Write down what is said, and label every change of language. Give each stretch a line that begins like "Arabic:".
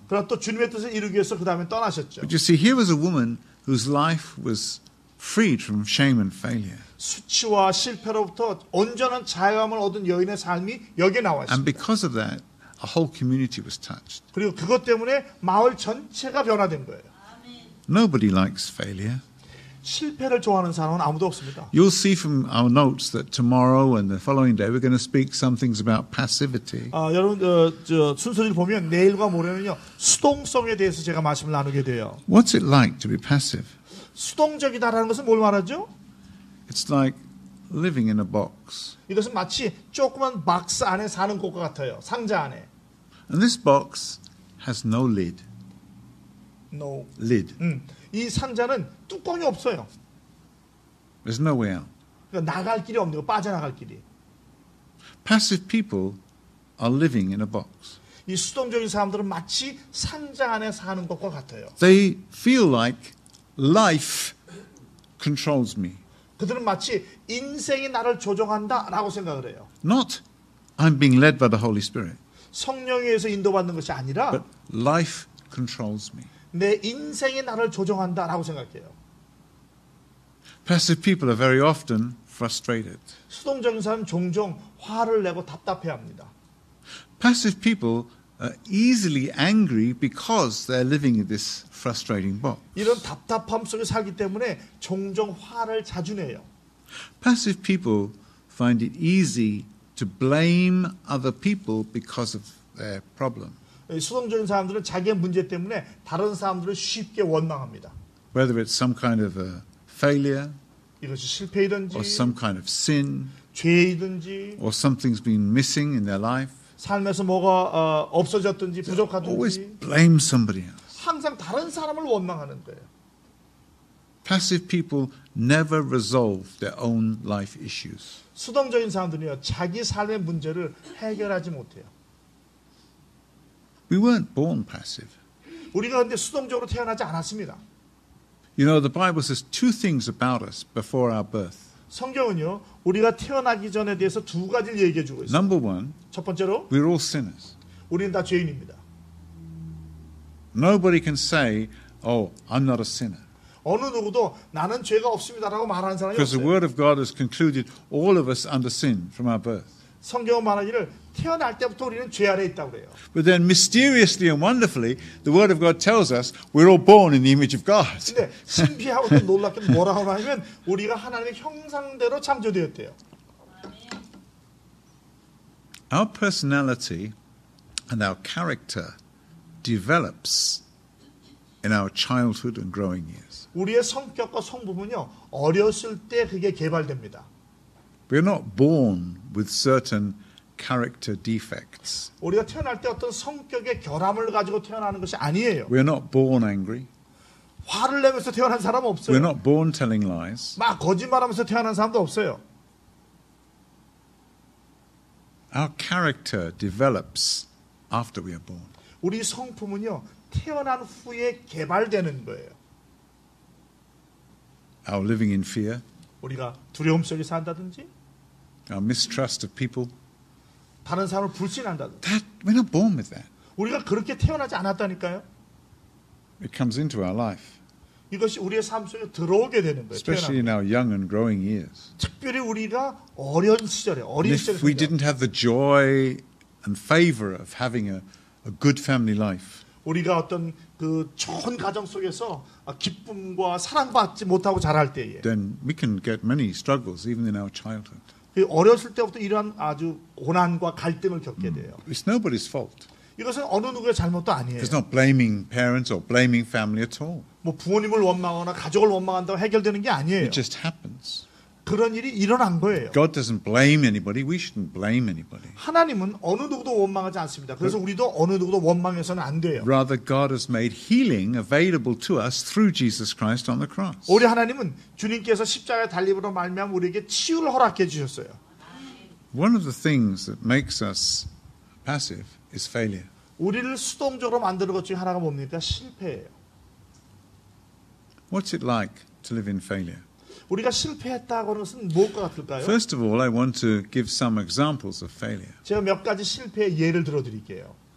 Korean: 그러나 또 주님의 뜻을 이루기 위해서 그 다음에 떠나셨죠.
English: But you see, here was a woman whose life was freed from shame and failure.
Korean: 수치와 실패로부터 온전한 자유함을 얻은 여인의 삶이 여기에 나와
English: And
Korean: 있습니다.
English: because of that, a whole community was touched.
Korean: 그리고 그것 때문에 마을 전체가 변화된 거예요.
English: Nobody likes failure.
Korean: 실패를 좋아하는 사람은 아무도 없습니다.
English: You'll see from our notes that tomorrow and the following day we're going to speak some things about passivity.
Korean: 여러분 순서를 보면 내일과 모레는요 수동성에 대해서 제가 말씀을 나누게 돼요.
English: What's it like to be passive?
Korean: 수동적이다라는 것은 뭘 말하죠?
English: It's like living in a box.
Korean: 이것은 마치 조그만 박스 안에 사는 것과 같아요. 상자 안에.
English: And this box has no lid. No. Lid.
Korean: 이 상자는 뚜껑이 없어요.
English: There's no way out.
Korean: 그러니까 나갈 길이 없는 거, 빠져나갈 길이.
English: Passive people are living in a box.
Korean: 이 수동적인 사람들은 마치 상자 안에 사는 것과 같아요.
English: They feel like life controls me.
Korean: 그들은 마치 인생이 나를 조종한다라고 생각을 해요.
English: Not I'm being led by the Holy Spirit,
Korean: 성령에 의해서 인도받는 것이 아니라
English: but life controls me.
Korean: 내 인생이 나를 조종한다라고 생각해요.
English: Passive people are very often frustrated.
Korean: 수동적인 사람은 종종 화를 내고 답답해합니다.
English: Passive people are easily angry because they're living in this frustrating box.
Korean: 이런 답답함 속에 살기 때문에 종종 화를 자주 내요.
English: Passive people find it easy to blame other people because of their problem.
Korean: 수동적인 사람들은 자기의 문제 때문에 다른 사람들을 쉽게 원망합니다.
English: Whether it's some kind of a failure
Korean: 이것이 실패이든지
English: or some kind of sin
Korean: 죄이든지
English: or something's been missing in their life.
Korean: 삶에서 뭐가 없어졌든지
English: Always
Korean: 부족하든지
English: blame somebody else.
Korean: 항상 다른 사람을 원망하는 거예요.
English: Passive people never resolve their own life issues.
Korean: 수동적인 사람들은요 자기 삶의 문제를 해결하지 못해요.
English: We weren't born passive.
Korean: 우리가 근데 수동적으로 태어나지 않았습니다.
English: You know, the Bible says two things about us before our birth.
Korean: 성경은요 우리가 태어나기 전에 대해서 두 가지를 얘기해 주고 있어요.
English: Number one,
Korean: 첫 번째로
English: we're all sinners.
Korean: 우리는 다 죄인입니다.
English: Nobody can say, oh, I'm not a sinner.
Korean: 어느 누구도 나는 죄가 없습니다라고 말하는 사람이
English: Because the
Korean: 없어요.
English: Word of God has concluded all of us under sin from our birth.
Korean: 성경은 말하기를 태어날 때부터 우리는 죄 아래 있다고 그래요.
English: But then mysteriously and wonderfully, the Word of God tells us we're all born in the image of God.
Korean: 근데 신비하고 또 놀랍게도 뭐라고 하냐면 우리가 하나님의 형상대로 창조되었대요.
English: Our personality and our character develops in our childhood and growing years.
Korean: 우리의 성격과 성품은요 어렸을 때 그게 개발됩니다.
English: We're not born with certain character defects.
Korean: 우리가 태어날 때 어떤 성격의 결함을 가지고 태어나는 것이 아니에요.
English: We're not born angry.
Korean: 화를 내면서 태어난 사람은 없어요.
English: We're not born telling lies.
Korean: 막 거짓말하면서 태어난 사람도 없어요.
English: Our character develops after we are born.
Korean: 우리 성품은요 태어난 후에 개발되는 거예요.
English: Our living in fear,
Korean: 우리가 두려움 속에 산다든지
English: our mistrust of people,
Korean: 다른 사람을 불신한다든지
English: that we're not born with that.
Korean: 우리가 그렇게 태어나지 않았다니까요.
English: It comes into our life,
Korean: 이것이 우리의 삶 속에 들어오게 되는 거예요.
English: especially
Korean: 태어나면.
English: in our young and growing years.
Korean: 특별히 우리가 어린 시절에
English: And
Korean: 어린 시절에
English: if we didn't have the joy and favor of having a good family life,
Korean: 우리가 어떤 그 좋은 가정 속에서 기쁨과 사랑받지 못하고 자랄 때에
English: then we can get many struggles even in our childhood.
Korean: 그 어렸을 때부터 이러한 아주 고난과 갈등을 겪게 돼요.
English: It's nobody's fault.
Korean: 이것은 어느 누구의 잘못도 아니에요.
English: It's not blaming parents or blaming family at all.
Korean: 뭐 부모님을 원망하거나 가족을 원망한다고 해결되는 게 아니에요.
English: It just happens.
Korean: 그런 일이 일어난 거예요.
English: God doesn't blame anybody. We shouldn't blame anybody.
Korean: 하나님은 어느 누구도 원망하지 않습니다. 그래서 우리도 어느 누구도 원망해서는 안 돼요.
English: Rather, God has made healing available to us through Jesus Christ on the cross.
Korean: 우리 하나님은 주님께서 십자가에 달림으로 말미암아 우리에게 치유를 허락해 주셨어요.
English: One of the things that makes us passive is failure.
Korean: 우리를 수동적으로 만드는 것 중에 하나가 뭡니까? 실패예요.
English: What's it like to live in failure?
Korean: 우리가 실패했다고 하는 것은 무엇과 같을까요?
English: First of all, I want to give some examples of failure.
Korean: 제가 몇 가지 실패의 예를 들어드릴게요.